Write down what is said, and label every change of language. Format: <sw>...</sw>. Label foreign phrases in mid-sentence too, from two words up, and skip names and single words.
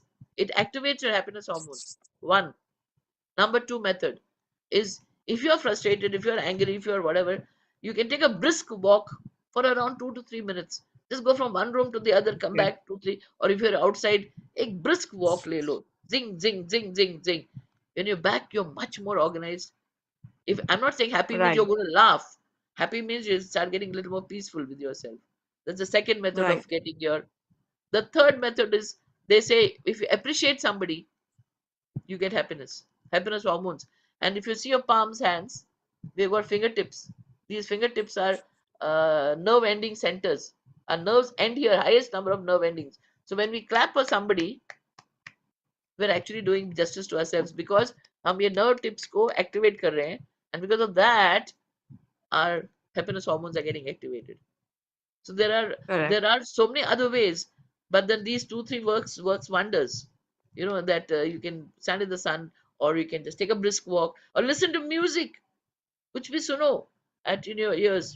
<en>It activates your happiness hormones. One. Number two method is, if you're frustrated, if you're angry, if you're whatever, you can take a brisk walk for around 2 to 3 minutes. Just go from one room to the other, come Okay. back 2, 3. Or if you're outside, a brisk walk,</en> <hi>ले लो. Zing, zing, zing, zing, zing.</hi> <en>When you're back, you're much more organized. If I'm not saying happy means Right. you're going to laugh, happy means you start getting a little more peaceful with yourself. That's the second method Right. of getting your. The third method is, they say, if you appreciate somebody, you get happiness hormones. And if you see your palms, hands, we've got fingertips. These fingertips are nerve ending centers. Our nerves end here, highest number of nerve endings. So when we clap for somebody, we're actually doing justice to ourselves, because</en> <hi>हम ये</hi> <en>nerve tips को activate</en> <hi>कर रहे हैं,</hi> <en>and because of that our happiness hormones are getting activated. So Correct. there are so many other ways, but then these 2 3 works wonders. That you can stand in the sun, or you can just take a brisk walk, or listen to music which we suno at in your ears.</en>